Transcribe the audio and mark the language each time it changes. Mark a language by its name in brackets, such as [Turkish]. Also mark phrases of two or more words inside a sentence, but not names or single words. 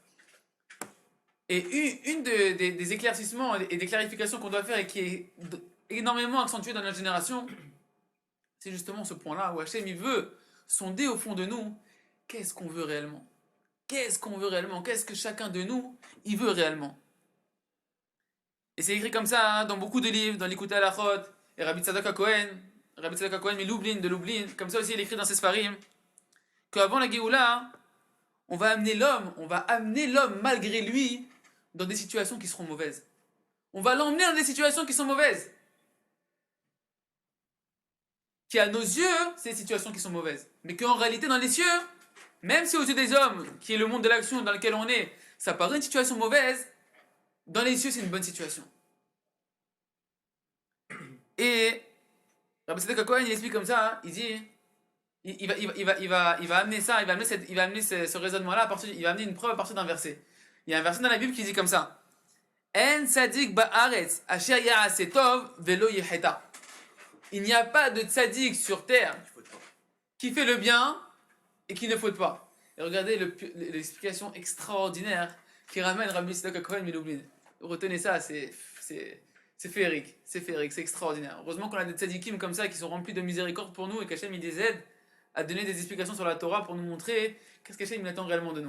[French] Et une des éclaircissements et des clarifications qu'on doit faire et qui est énormément accentuée dans notre génération, c'est justement ce point-là où Hachem il veut sonder au fond de nous qu'est-ce qu'on veut réellement. Qu'est-ce qu'on veut réellement? Qu'est-ce que chacun de nous il veut réellement? Et c'est écrit comme ça hein, dans beaucoup de livres, dans l'Ikouta Alachot et Rabbi Tzadok HaKohen. Rabbi Tzadok HaKohen, mais Lublin, de Lublin, comme ça aussi il écrit dans ses Sfarim, qu'avant la Géoula, on va amener l'homme malgré lui dans des situations qui seront mauvaises. On va l'emmener dans des situations qui sont mauvaises. Qui à nos yeux, c'est des situations qui sont mauvaises. Mais qu'en réalité, dans les cieux, même si aux yeux des hommes, qui est le monde de l'action dans lequel on est, ça paraît une situation mauvaise, dans les cieux, c'est une bonne situation. Et Rabbi Tzadok HaKohen, il explique comme ça, hein, il dit, il va amener ça, il va amener ce raisonnement-là, il va amener une preuve à partir d'un verset. Il y a un verset dans la Bible qui dit comme ça, [Hebrew] אין צדיק בארץ אשר יעשה טוב ולא יחטא. [French] Il n'y a pas de tzadik sur terre qui fait le bien et qui ne faute pas. Et regardez l'explication extraordinaire qui ramène Rabbi Tzadok HaKohen Milublin. Retenez ça, c'est féerique, c'est extraordinaire. Heureusement qu'on a des tzadikim comme ça qui sont remplis de miséricorde pour nous et qu'Hachem il les aide à donner des explications sur la Torah pour nous montrer qu'est-ce qu'Hachem il attend réellement de nous.